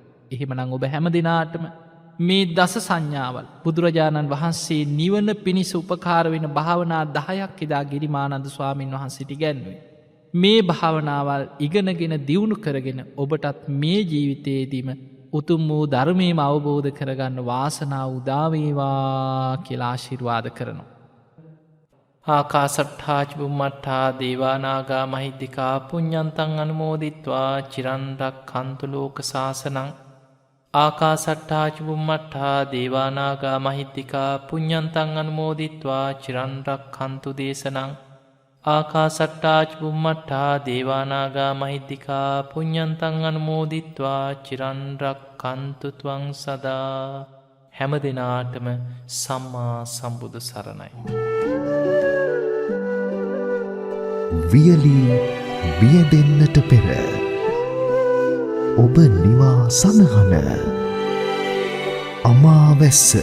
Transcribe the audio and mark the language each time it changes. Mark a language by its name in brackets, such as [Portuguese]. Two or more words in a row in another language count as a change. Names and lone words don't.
[Sinhala] එහෙමනම් ඔබ හැම දිනාටම මේ දස සංඥාවල් බුදුරජාණන් වහන්සේ නිවන පිණිස උපකාර වෙන භාවනා 10ක් එදා ගිරිමානන්ද ස්වාමීන් වහන්සේට ඉගැන්වුවේ. මේ භාවනාවල් ඉගෙනගෙන දියුණු කරගෙන ඔබටත් මේ ජීවිතයේදීම උතුම් වූ ධර්මයම අවබෝධ කරගන්න වාසනාව උදා වේවා කියලා ආශිර්වාද කරනවා. [Pali] ආකාසට්ඨා චුම්මට්ඨා දේවානාගා මහිද්దికා පුඤ්ඤන්තං අනුමෝදිත්වා චිරන් රක්ඛන්තු ලෝක සාසනං. ආකාසට්ඨා චුම්මට්ඨා දේවානාගා මහිද්దికා පුඤ්ඤන්තං අනුමෝදිත්වා චිරන් රක්ඛන්තු දේශනං. ආකාසට්ඨා චුම්මට්ඨා දේවානාගා මහිද්దికා පුඤ්ඤන්තං අනුමෝදිත්වා චිරන් රක්ඛන්තු ත්වං සදා. [Sinhala] හැම දිනාටම සම්මා සම්බුදු සරණයි. වියලි වියදෙන්නට පෙර ඔබ නිවා සනහන අමාවැස්ස.